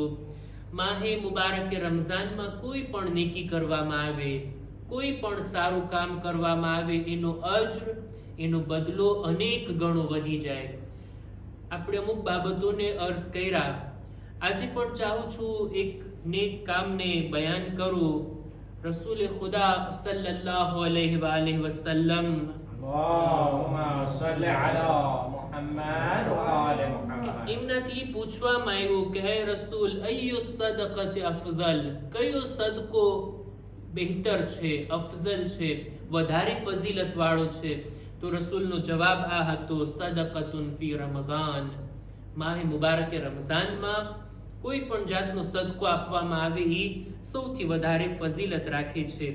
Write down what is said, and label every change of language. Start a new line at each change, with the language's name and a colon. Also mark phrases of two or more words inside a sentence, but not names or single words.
Gujarati: માહે મુબારક રમઝાનમાં કોઈ પણ નેકી કરવામાં આવે, કોઈ પણ સારું કામ કરવામાં આવે, એનો અજ્ર, એનો બદલો અનેક ગણો વધી જાય. આપણે અમુક બાબતોને અર્ઝ કર્યા. આજે પણ ચાહું છું એક નેક કામને બયાન કરું.
Urdu: رسول خدا
Arabic: صلى الله عليه وسلم اللهم صل على محمد وآل محمد.
Gujarati: એમનાથી પૂછવામાં આવ્યું કે હે રસૂલ,
Arabic: أي صدقة أفضل,
Gujarati: કયો સદકો બહેતર છે, અફઝલ છે, વધારે ફઝીલત વાળો છે? તો રસૂલનો જવાબ આ હતો,
Arabic: صدقة في رمضان.
Gujarati: માહે મુબારક રમઝાનમાં કોઈ પણ જાતનો સદકો આપવામાં આવે એ સૌથી વધારે ફઝીલત રાખે છે.